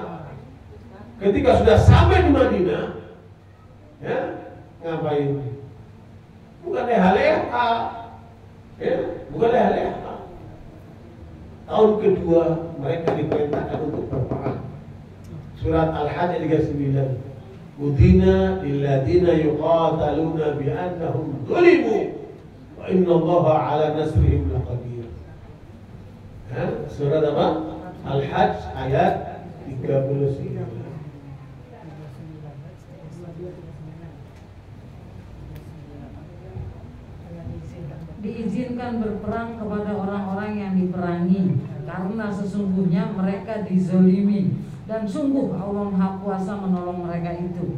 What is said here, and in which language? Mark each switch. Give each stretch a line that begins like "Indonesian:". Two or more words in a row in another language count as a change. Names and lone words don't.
Indonesian: Ketika sudah sampai di Madinah, ya ngapain? Bukan leha-leha, ya, bukan leha-leha. Tahun kedua mereka diperintahkan untuk berperang. Surat Al-Hajj 39.
Arabic: أذن للذين يقاتلون بأنهم ظلموا وإن الله على نصرهم لقدير.
Indonesian: Surat apa? Al-Hajj ayat 39. Diizinkan berperang kepada orang-orang yang diperangi, karena sesungguhnya mereka dizolimi, dan sungguh Allah Maha Kuasa menolong mereka itu.